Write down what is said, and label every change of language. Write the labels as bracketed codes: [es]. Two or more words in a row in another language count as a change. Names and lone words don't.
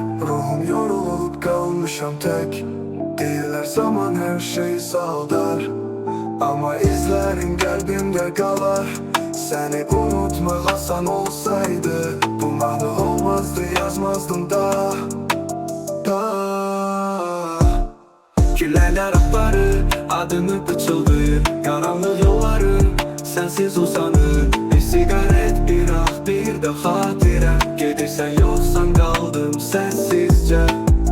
[az] Ruhum yorulub qalmışam tək. Deyirlər zaman hər şey saldar, ama izlərin qəlbimdə qalar. Səni unutmaq asan olsaydı, bu mahnı olmazdı, yazmazdım da. Küləklər akları adını pıçıldayır. [tr] Karanlık yolları sensiz uzanır. Bir sigaret, bir ah, bir de hatire. Gedirsən yoksan kaldım sensizce.